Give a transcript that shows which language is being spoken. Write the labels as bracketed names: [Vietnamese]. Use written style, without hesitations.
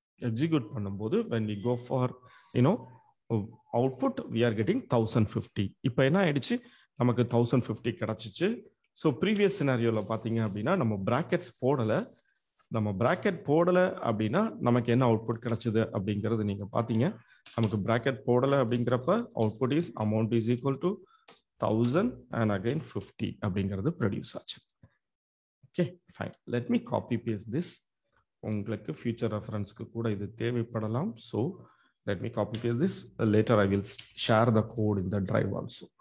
[Tamil] Execute பண்ணும்போது [English] when we go for output we are getting 1050. [Tamil] இப்போ என்ன ஆயிடுச்சு? நமக்கு 1050 கிடைச்சிச்சு. ஸோ ப்ரீவியஸ் சினாரியோல பாத்தீங்க அப்படின்னா நம்ம பிராக்கெட்ஸ் போடல. நம்ம பிராக்கெட் போடல அப்படின்னா நமக்கு என்ன அவுட்புட் கிடைச்சது அப்படிங்கிறது நீங்க பாத்தீங்க. நமக்கு பிராக்கெட் போடல அப்படிங்கிறப்ப [English] output is amount is equal to 1000 and again 50 [Tamil] அப்படிங்கிறது ப்ரொடியூஸ் ஆச்சு. Okay fine. [English] Let me copy paste this. [Tamil] உங்களுக்கு ஃபியூச்சர் ரெஃபரன்ஸ்க்கு கூட இது தேவைப்படலாம். [English] So let me copy paste this. Later I will share the code in the drive also.